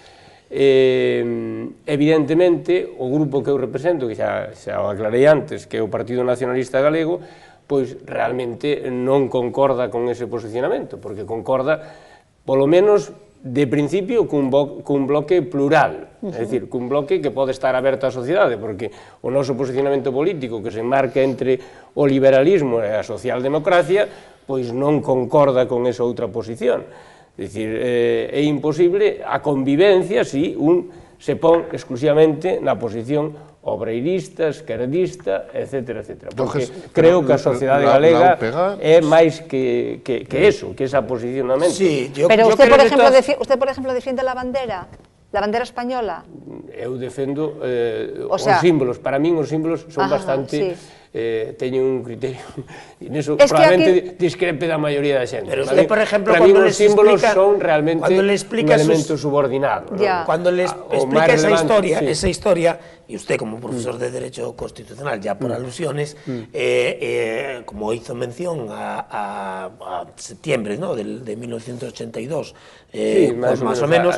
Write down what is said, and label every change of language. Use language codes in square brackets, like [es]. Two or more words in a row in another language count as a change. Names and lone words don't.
[gl] Evidentemente, o grupo que eu represento, que xa o aclarei antes, que é o Partido Nacionalista Galego, pois realmente non concorda con ese posicionamento, porque concorda, polo menos, de principio, cun bloque plural, é dicir, cun bloque que pode estar aberto á sociedade, porque o noso posicionamento político, que se enmarca entre o liberalismo e a socialdemocracia, pois non concorda con esa outra posición. É dicir, é imposible a convivencia se un se pon exclusivamente na posición obreirista, esquerdista, etc. Porque creo que a sociedade galega é máis que eso, que esa posicionamento. [es] Pero usted, por ejemplo, defiende la bandera española. [gl] Eu defendo os símbolos. Para min os símbolos son bastante... teñen un criterio, e neso probablemente discrepe da maioría da xente. [es] Pero usted, por ejemplo, [gl] para mí os símbolos son realmente un elemento subordinado. [es] Cuando le explica esa historia, y usted como profesor de Derecho Constitucional, ya por alusiones, como hizo mención a septiembre de 1982, más o menos,